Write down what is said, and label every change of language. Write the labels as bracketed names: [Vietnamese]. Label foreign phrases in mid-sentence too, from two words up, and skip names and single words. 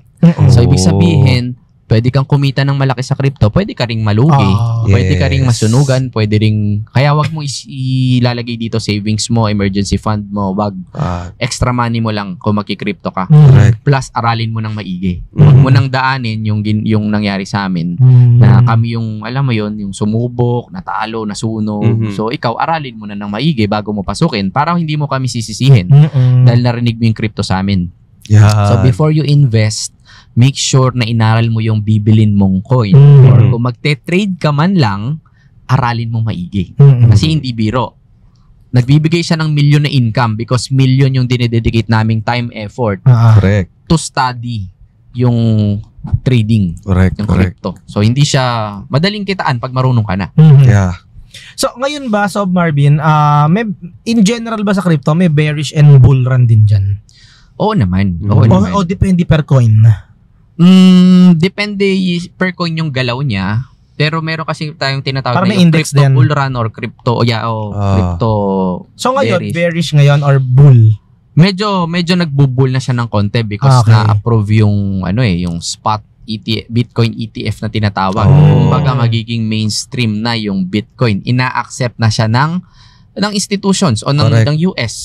[Filipino] So, ibig sabihin, pwede kang kumita ng malaki sa crypto, pwede ka ring malugi, pwede ka ring masunugan, pwede ring, kaya wag mo ilalagay dito savings mo, [English] emergency fund [Filipino] mo, wag [English] extra money [Filipino] mo lang kung magki-crypto ka. Plus, aralin mo ng maigi. Wag mo nang daanin yung nangyari sa amin, na kami yung, alam mo yon, yung sumubok, natalo, nasunog. So, ikaw, aralin mo na ng maigi bago mo pasukin para hindi mo kami sisisihin dahil narinig mo yung crypto sa amin. So, [English] before you invest, make sure [Filipino] na inaral mo yung bibilin mong coin. Or kung magte-trade ka man lang, aralin mo maigi. Kasi hindi biro. Nagbibigay siya ng milyon na [English] income because [Filipino] milyon yung dinededicate naming [English] time, effort to study [Filipino] yung trading. Yung crypto. So, hindi siya madaling kitaan pag marunong ka na. So, ngayon ba, Sob Marvin, [English] in general [Filipino] ba sa crypto, may [English] bearish and bull run [Filipino] din dyan? Oo naman. O depende per coin? Depende per coin yung galaw niya. Pero meron kasi tayong tinatawag na yung [English] crypto bull run or crypto crypto. [Filipino] So ngayon bearish ngayon or bull? Medyo nagbubull na siya ng konti because na-approve yung yung [English] spot ETF, Bitcoin ETF [Filipino] na tinatawag. Kumbaga magiging mainstream na yung Bitcoin. Ina-accept na siya ng institutions o ng US.